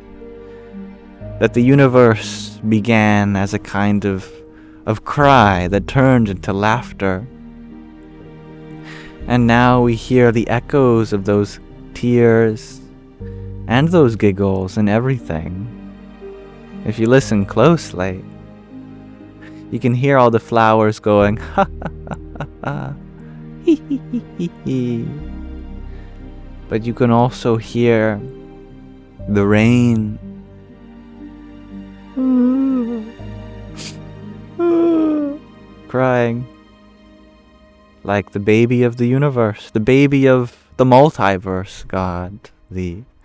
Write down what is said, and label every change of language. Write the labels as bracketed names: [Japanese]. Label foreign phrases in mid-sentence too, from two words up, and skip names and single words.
[English] That the universe began as a kind of cry that turned into laughter. And now we hear the echoes of those tears and those giggles and everything. If you listen closely, you can hear all the flowers going, ha ha ha ha ha, hee hee hee hee hee. But you can also hear the rain crying like the baby of the universe, the baby of the multiverse, God, the